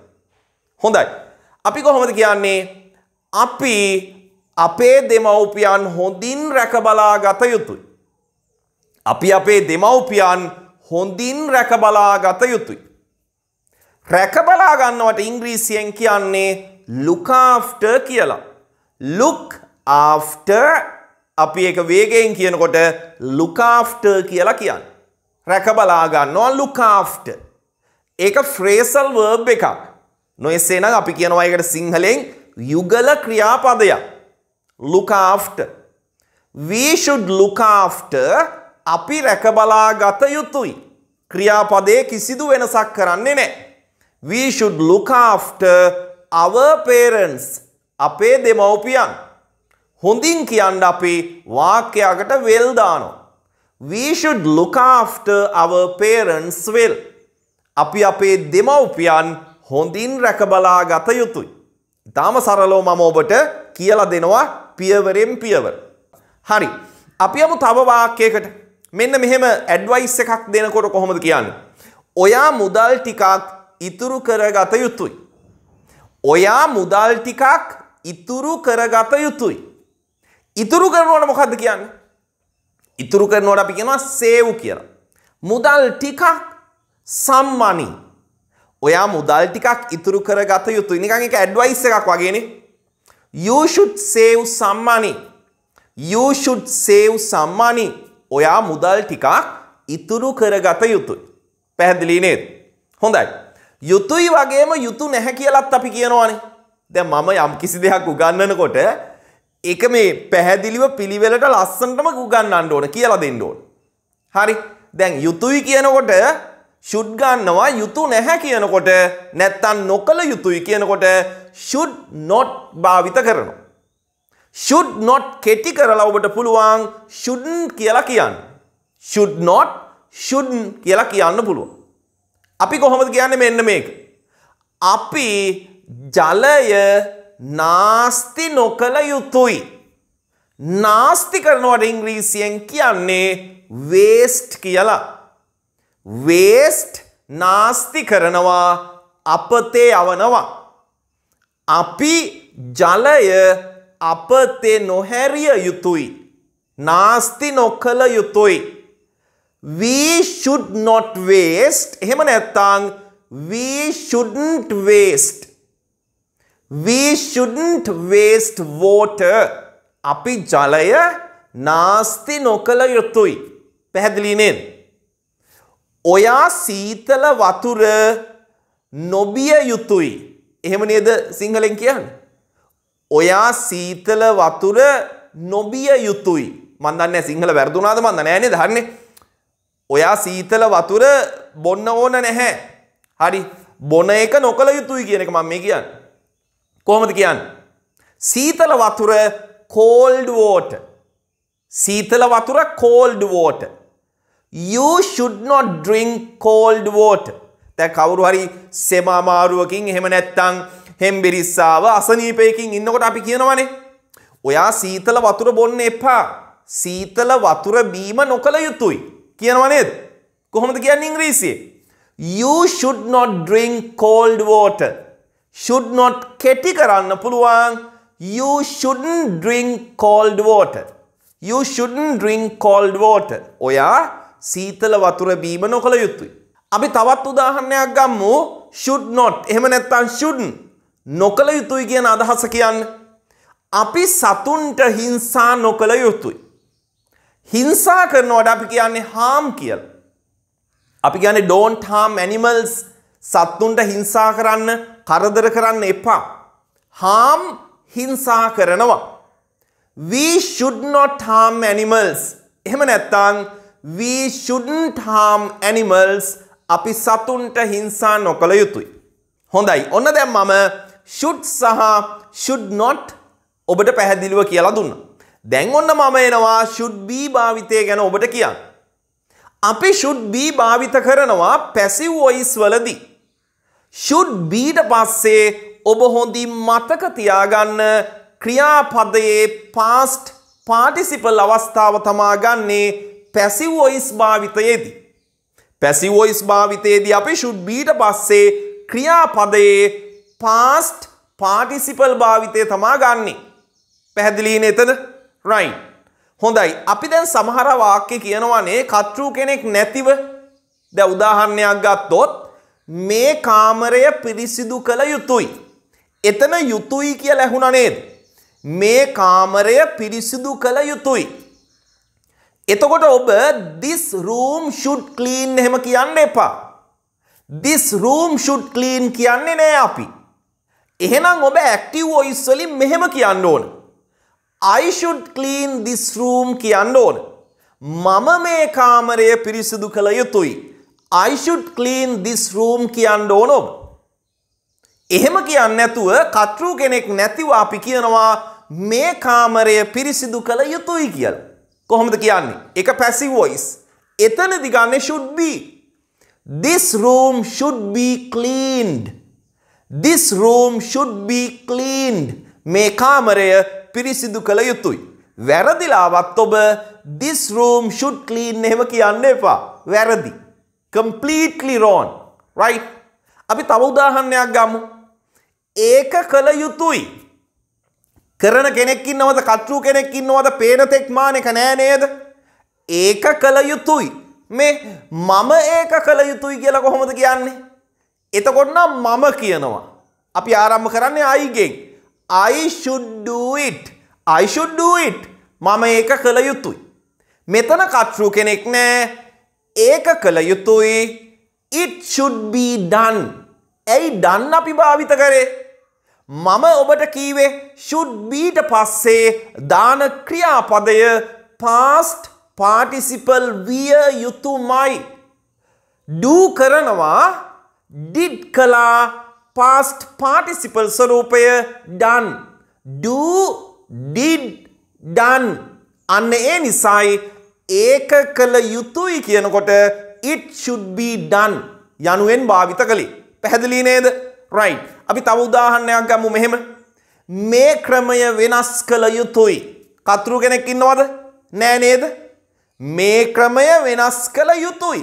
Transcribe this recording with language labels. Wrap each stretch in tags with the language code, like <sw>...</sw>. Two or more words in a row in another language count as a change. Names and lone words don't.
<si>හොඳයි. අපි කොහොමද කියන්නේ? අපි අපේ දෙමව්පියන් හොඳින් රැක බලා ගත යුතුයි. අපි අපේ දෙමව්පියන් හොඳින් රැක බලා ගත යුතුයි. රැක බලා ගන්නවට ඉංග්‍රීසියෙන් කියන්නේ</si> <en>look after</en> <si>කියලා.</si> <en>look after</en> <si>අපි ඒක වේගයෙන් කියනකොට</si> <en>look after</en> <si>කියලා කියන්නේ. රැක බලා ගන්නවා</si> <en>look after.</en> <si>ඒක</si> <en>phrasal verb</en> <si>එකක්. නොඑසේ නම් අපි කියනවා ඒකට සිංහලෙන් යුගල ක්‍රියාපදයක්.</si> <en>look after. We should look after.</en> <si>අපි රැක බලා ගත යුතුයි. ක්‍රියාපදයේ කිසිදු වෙනසක් කරන්නේ නැහැ.</si> <en>We should look after our parents.</en> <si>අපේ දෙමව්පියන්. හොඳින් කියන්න අපි වාක්‍යයකට well දානවා.</si> <en>We should look after our parents well.</en> <si>අපි අපේ දෙමව්පියන් හොඳින් රැක බලා ගත යුතුයි. ඊටාම සරලව මම ඔබට කියලා දෙනවා පියවරෙන් පියවර. හරි. අපි යමු තව වාක්‍යයකට. මෙන්න මෙහෙම ඇඩ්වයිස් එකක් දෙනකොට කොහොමද කියන්නේ? ඔයා මුදල් ටිකක් ඉතුරු කරගත යුතුයි. ඔයා මුදල් ටිකක් ඉතුරු කරගත යුතුයි. ඉතුරු කරනවට මොකද්ද කියන්නේ? ඉතුරු කරනවට අපි කියනවා සේව් කියලා. මුදල් ටිකක්</si> <en>some money.</en> <si>ඔයා මුදල් ටිකක් ඉතුරු කරගත යුතුයි. නිකන් එක ඇඩ්වයිස් එකක් වගේනේ.</si> <en>You should save some money. You should save some money.</en> <si>ඔයා මුදල් ටිකක් ඉතුරු කරගත යුතුයි. පැහැදිලි නේද? හොඳයි. යුතුයි වගේම යුතු නැහැ කියලාත් අපි කියනවානේ. දැන් මම යම් කිසි දෙයක් උගන්වනකොට ඒක මේ පැහැදිලිව පිළිවෙලට ලස්සනටම උගන්වන්න ඕන කියලා දෙන්න ඕන. හරි. දැන් යුතුයි කියනකොට should ගන්නවා, යුතු නැහැ කියනකොට නැත්තම් නොකල යුතුයි කියනකොට</si> <en>should not</en> <si>භාවිත කරනවා.</si> <en>should not</en> <si>කෙටි කරලා ඔබට පුළුවන් shouldn't කියලා කියන්න.</si> <en>should not shouldn't</en> <si>කියලා කියන්න පුළුවන්. අපි කොහොමද කියන්නේ මෙන්න මේක? අපි ජලය නාස්ති නොකල යුතුයි. නාස්ති කරනවට ඉංග්‍රීසියෙන් කියන්නේ waste කියලා. waste නාස්ති කරනවා, අපතේ යවනවා. අපි ජලය අපතේ නොහැරිය යුතුයි. නාස්ති නොකල යුතුයි.</si> <en>We should not waste.</en> <si>එහෙම නැත්නම්</si> <en>we shouldn't waste. We shouldn't waste water.</en> <si>අපි ජලය නාස්ති නොකල යුතුයි. පැහැදිලි නේද? ඔයා සීතල වතුර නොබිය යුතුයි. එහෙම නේද සිංහලෙන් කියන්නේ? ඔයා සීතල වතුර නොබිය යුතුයි. මන් දන්නේ සිංහල වැරදුනාද මන් දන්නේ නේද? හරිනේ. ඔයා සීතල වතුර බොන්න ඕන නැහැ. හරි. බොන එක නොකල යුතුයි කියන එක මම මේ කියන්නේ. කොහොමද කියන්නේ? සීතල වතුර</si> <en>cold water.</en> <si>සීතල වතුර</si> <en>cold water. You should not drink cold water.</en> <si>දැන් කවුරු හරි සෙම අමාරුවකින් එහෙම නැත්නම් හෙම්බිරිස්සාව අසනීපයකින් ඉන්නකොට අපි කියනවනේ ඔයා සීතල වතුර බොන්න එපා. සීතල වතුර බීම නොකල යුතුයි. කියනවා නේද? කොහොමද කියන්නේ ඉංග්‍රීසියෙන්?</si> <en>You should not drink cold water. should not</en> <si>කෙටි කරන්න පුළුවන්.</si> <en>You shouldn't drink cold water. You shouldn't drink cold water.</en> <si>ඔයා සීතල වතුර බීම නොකල යුතුයි. අපි තවත් උදාහරණයක් ගමු.</si> <en>should not</en> <si>එහෙම නැත්නම් shouldn't නොකල යුතුයි කියන අදහස කියන්නේ අපි සතුන්ට හිංසා නොකල යුතුයි. හිංසා කරනවට අපි කියන්නේ harm කියලා. අපි කියන්නේ</si> <en>don't harm animals.</en> <si>සතුන්ට හිංසා කරන්න, කරදර කරන්න එපා. harm හිංසා කරනවා.</si> <en>We should not harm animals.</en> <si>එහෙම නැත්නම්</si> <en>we shouldn't harm animals.</en> <si>අපි සතුන්ට හිංසා නොකළ යුතුයි. හොඳයි. ඔන්න දැන් මම should සහ</si> <en>should not</en> <si>ඔබට පැහැදිලිව කියලා දුන්නා. දැන් ඔන්න මම එනවා</si> <en>should be</en> <si>භාවිතය ගැන ඔබට කියන්න. අපි</si> <en>should be</en> <si>භාවිත කරනවා</si> <en>passive voice</en> <si>වලදී.</si> <en>should be</en> <si>ට පස්සේ ඔබ හොඳින් මතක තියාගන්න ක්‍රියාපදයේ</si> <en>past participle</en> <si>අවස්ථාව තමා ගන්නේ</si> <en>passive voice</en> <si>භාවිතයේදී.</si> <en>passive voice</en> <si>භාවිතයේදී අපි</si> <en>should be</en> <si>ට පස්සේ ක්‍රියාපදයේ</si> <en>past participle</en> <si>භාවිතය තමා ගන්නෙ. පැහැදිලි නේද? right. හොඳයි. අපි දැන් සමහර වාක්‍ය කියනවානේ කර්තෘ කෙනෙක් නැතිව. දැන් උදාහරණයක් ගත්තොත් මේ කාමරය පිරිසිදු කළ යුතුයි. එතන යුතුයි කියලා ඇහුණා නේද? මේ කාමරය පිරිසිදු කළ යුතුයි. එතකොට ඔබ</si> <en>this room should clean</en> <si>එහෙම කියන්න එපා.</si> <en>this room should clean</en> <si>කියන්නේ නෑ අපි. එහෙනම් ඔබ</si> <en>active voice</en> <si>වලින් මෙහෙම කියන්න ඕන.</si> <en>I should clean this room</en> <si>කියන්න ඕන. මම මේ කාමරය පිරිසිදු කළ යුතුයි.</si> <en>I should clean this room</en> <si>කියන්න ඕන ඔබ. එහෙම කියන්නේ නැතුව කර්තෘ කෙනෙක් නැතිව අපි කියනවා මේ කාමරය පිරිසිදු කළ යුතුයි කියලා. කොහොමද කියන්නේ? ඒක</si> <en>passive voice.</en> <si>එතනදී ගන්නේ</si> <en>should be. This room should be cleaned. This room should be cleaned.</en> <si>මේ කාමරය පිරිසිදු කළ යුතුයි. වැරදිලාවත් ඔබ</si> <en>this room should clean</en> <si>එහෙම කියන්න එපා. වැරදි.</si> <en>Completely wrong. Right?</en> <si>අපි තව උදාහරණයක් ගමු. ඒක කළ යුතුයි. කරන කෙනෙක් ඉන්නවද? කර්තෘ කෙනෙක් ඉන්නවද? පේන තෙක් මානෙක නෑ නේද? ඒක කළ යුතුයි. මේ මම ඒක කළ යුතුයි කියලා කොහොමද කියන්නේ? එතකොට නම් මම කියනවා. අපි ආරම්භ කරන්නේ I ගෙන්.</si> <en>I should do it. I should do it.</en> <si>මම ඒක කළ යුතුයි. මෙතන කර්තෘ කෙනෙක් නෑ. ඒක කළ යුතුයි.</si> <en>It should be done.</en> <si>ඇයි done අපි භාවිත කරේ? මම ඔබට කීවේ</si> <en>should be</en> <si>ට පස්සේ දාන ක්‍රියාපදය</si> <en>past participle</en> <si>විය යුතුමයි. do කරනවා did කළා</si> <en>past participle</en> <si>ස්වරූපය done.</si> <en>do did done.</en> <si>අන්න ඒ නිසායි ඒක කළ යුතුයි කියනකොට</si> <en>it should be done</en> <si>යනුවෙන් භාවිත කළේ. පැහැදිලි නේද? right. අපි තව උදාහරණයක් ගමු මෙහෙම. මේ ක්‍රමය වෙනස් කළ යුතුයි. කර්තෘ කෙනෙක් ඉන්නවද? නෑ නේද? මේ ක්‍රමය වෙනස් කළ යුතුයි.</si>